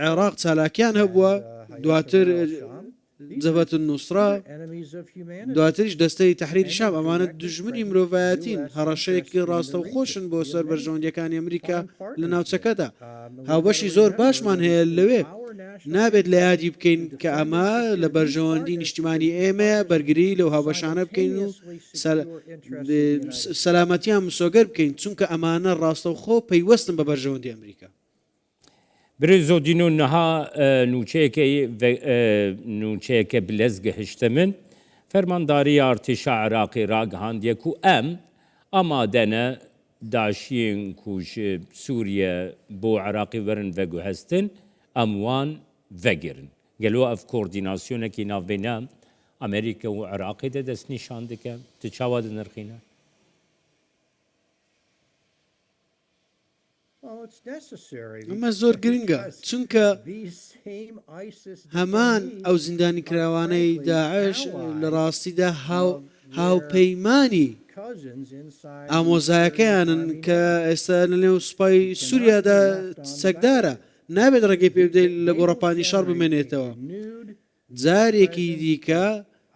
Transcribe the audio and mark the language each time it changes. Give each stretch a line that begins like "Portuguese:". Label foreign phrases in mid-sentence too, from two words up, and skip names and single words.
Central Kurdish: عێراق چالاکیان هەبووە دواتر جەبهەت النوسرا دواتریش دەستەی تەحریری شام ئەمانە دژمنی مرۆڤایەتین هەڕەشەیەکی ڕاستە و خۆشن بۆ سەر بەرژەوەندیەکانی ئەمریکا لە ناوچەکەدا هاوبەشی زۆر باشمان هەیە لەوێ نابێت لە یادی بکەین کە ئەمە لە بەرژەوەندی نیشتیمانی ئێمە بەرگری لەو هاوبەشانە بکەین و سەلامەتیان مسۆگەر بکەین چونکە ئەمانە ڕاستە و خۆ پەیوەستن بە بەرژەوەندی ئەمریکا.
Kurdish: Birêzo dîno niha nûçeyeke bilez gihişte min fermandariya artêşa Iraqê ragihandiye ku em amade ne daşiyên ku ji Sûriye bo Iraqê werin veguhestin em wan vegirin. Gelo ev koordînasyonekî navbêne Amerîka û Iraqê de destnîşan dike tu çawa dinirxîne?
Central Kurdish: ئەمە زۆر گرنگە چونکە هەمان ئەو زیندانی کراوانەی داعش لە ڕاستیدا هاوپەیمانی ئامۆزایەکەیانن کە ئێستا لە نێو سوپای سووریادا چەکدارە نابێت ڕێگەی پێ بدەیت لە گۆڕەپانی شەڕ بمێنێتەوە جارێکی دیکە